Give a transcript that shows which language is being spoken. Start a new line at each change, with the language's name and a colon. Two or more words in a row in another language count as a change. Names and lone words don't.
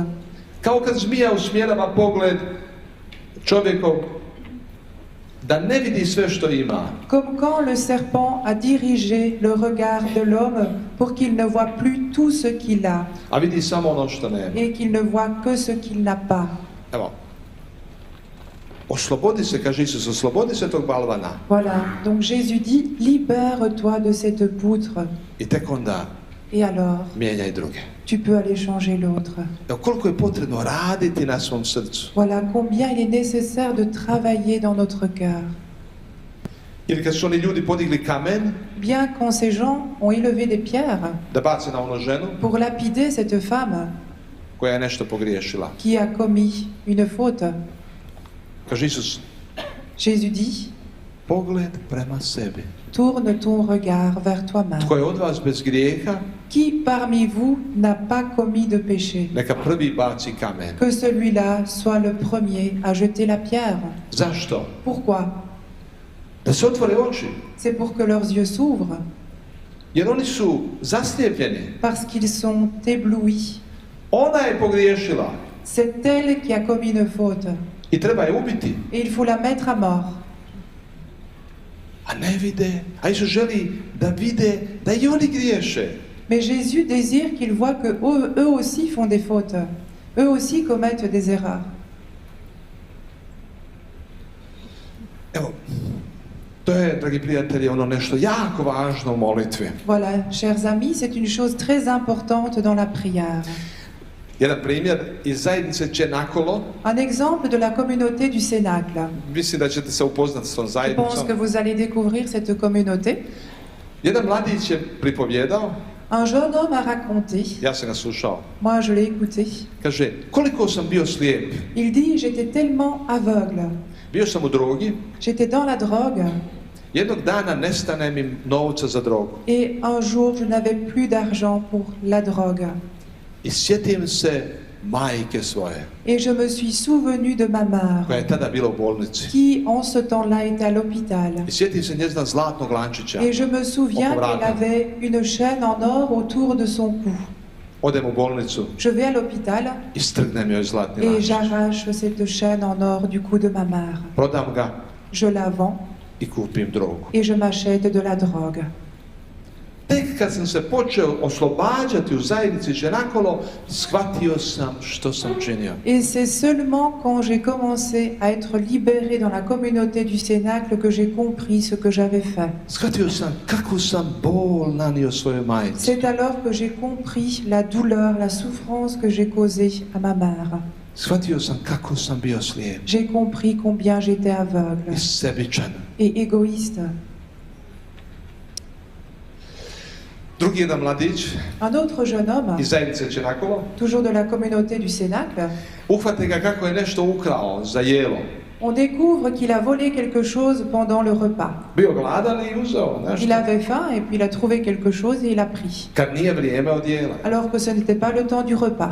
Croatian: Kao kad zmija usmjerava pogled čovjekov da ne vidi sve što ima.
French: Comme quand le serpent a dirigé le regard de l'homme pour qu'il ne voit plus tout ce qu'il a
Croatian: A vidi samo ono što nema.
French: et qu'il ne voit que ce qu'il n'a pas.
Croatian: Evo. Oslobodi se, kaže Isus, oslobodi se tog balvana.
French: Voilà, donc Jésus dit, libère-toi de cette poutre.
Croatian: I tek onda
French: Et alors,
Croatian: mijenjaj druge.
French: tu peux aller changer l'autre.
Croatian: Evo koliko je potrebno raditi na svom srcu.
French: Voilà combien il est nécessaire de travailler dans notre cœur.
Croatian: Ili kad su oni ljudi podigli kamen
French: Bien quand ces gens ont élevé des pierres
Croatian: da bace na onu ženu
French: pour lapider cette femme
Croatian: koja je nešto pogriješila.
French: qui a commis une faute,
Croatian: Kaže Isus,
French: Jésus dit,
Croatian: pogled prema sebi.
French: tourne ton regard vers toi-même.
Croatian: Tko je od vas bez grijeha,
French: Qui parmi vous n'a pas commis de péché?
Croatian: neka prvi baci kamen.
French: Que celui-là soit le premier à jeter la pierre.
Croatian: Zašto?
French: Pourquoi?
Croatian: Da se otvore oči.
French: C'est pour que leurs yeux s'ouvrent,
Croatian: Jer oni su zaslijepljeni.
French: parce qu'ils sont éblouis.
Croatian: Ona je pogriješila
French: C'est elle qui a commis une faute,
Croatian: i treba je ubiti.
French: et il faut la mettre à mort.
Croatian: A ne vide. A Isus želi da vide da i oni griješe.
French: Mais Jésus désire qu'ils voient que eux aussi font des fautes. Eux aussi commettent des erreurs.
Croatian: Evo, to je, dragi prijatelji, ono nešto jako važno u molitvi.
French: Voilà, chers amis, c'est une chose très importante dans la prière.
Croatian: Jedan primjer iz zajednice Čenakolo.
French: Un exemple de la communauté du Cénacle.
Croatian: Mislim da ćete se upoznati s tom
French: Je pense que
Croatian: zajednicom.
French: vous allez découvrir cette communauté.
Croatian: Jedan mladić je pripovjedao,
French: Un jeune homme a raconté,
Croatian: ja sam ga slušao.
French: moi je l'ai écouté,
Croatian: Kaže, koliko sam bio slijep.
French: il dit j'étais tellement aveugle,
Croatian: Bio sam u drogi.
French: j'étais dans la drogue
Croatian: Jednog dana nestane mi novca za drogu.
French: et un jour je n'avais plus d'argent pour la drogue.
Croatian: I sjetim se majke svoje,
French: Et je me suis souvenu de ma mère
Croatian: koja je tada bila u bolnici.
French: qui en ce temps-là était à l'hôpital.
Croatian: I sjetim se njezina zlatnog lančića.
French: Et je me souviens
Croatian: Oko vrata.
French: qu'elle avait une chaîne en or autour de son cou.
Croatian: Odem u bolnicu
French: Je vais à l'hôpital
Croatian: i strgnem joj zlatni
French: et
Croatian: lančić.
French: j'arrache cette chaîne en or du cou de ma mère.
Croatian: Prodam ga
French: Je la vends
Croatian: i kupim drogu.
French: et je m'achète de la drogue.
Croatian: Tek kad sam se počeo oslobađati u zajednici Čenakolo, shvatio sam što sam činio.
French: Et c'est seulement quand j'ai commencé à être libéré dans la communauté du Cénacle que j'ai compris ce que j'avais fait.
Croatian: Shvatio sam kako sam bol nanio svojoj majci.
French: C'est alors que j'ai compris la douleur, la souffrance que j'ai causée à ma mère.
Croatian: Shvatio sam kako sam bio slijep
French: J'ai compris combien j'étais aveugle
Croatian: i sebičan.
French: et égoïste.
Croatian: Drugi jedan mladić
French: Un autre jeune homme,
Croatian: iz zajednice Čenakolo,
French: toujours de la communauté du Cénacle,
Croatian: uhvate ga kako je nešto ukrao za jelo.
French: On découvre qu'il a volé quelque chose pendant le repas.
Croatian: Bio gladan i uzeo
French: Il
Croatian: nešto.
French: avait faim et puis il a trouvé quelque chose et il a pris.
Croatian: Kad nije vrijeme odijela.
French: Alors que ce n'était pas le temps du repas.